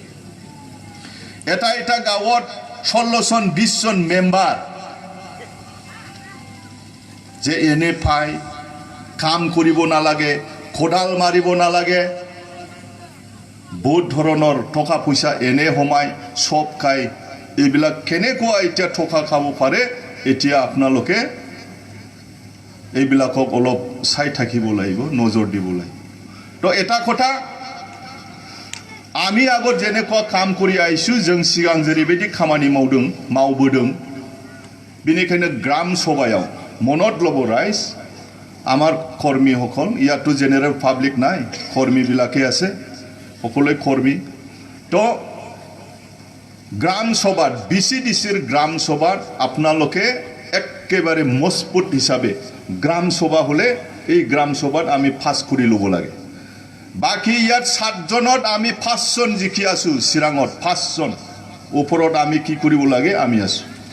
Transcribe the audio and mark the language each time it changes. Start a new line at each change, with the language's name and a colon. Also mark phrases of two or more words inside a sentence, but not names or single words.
Assamese: এটা গাঁৱত 16 জন 20 জন মেম্বাৰ যে এনে পাই কাম কৰিব নালাগে কোদাল মাৰিব নালাগে বহুত ধৰণৰ টকা পইচা এনে হমাই সব খাই এইবিলাক কেনেকুৱা এতিয়া টকা খাব পাৰে এতিয়া আপোনালোকে এইবিলাকক অলপ চাই থাকিব লাগিব নজৰ দিব লাগিব তো এটা কথা আমি আগত যেনেকুৱা কাম কৰি আইছো
Bodo: जों सिगां जेरैबायदि खामानि मावबोदों बेनिखायनो
Assamese: গ্রাম সভাयाव মনত ল'ব ৰাইজ আমাৰ কৰ্মীসকল ইয়াতো জেনেৰেল পাব্লিক নাই কৰ্মীবিলাকে আছে সকলোৱে কৰ্মী তো গ্রাম সভাত বিচিডিসিৰ গ্রাম সভাত আপোনালোকে একেবাৰে মজবুত হিচাপে গ্রাম সভা হলে এই গ্রাম সভাত আমি পাস কৰি ল'ব লাগে বাকি ইয়াত 7 জনত আমি 5 জন জিকি আছো চিৰাঙত 5 জন ওপৰত আমি কি কৰিব লাগে আমি আছো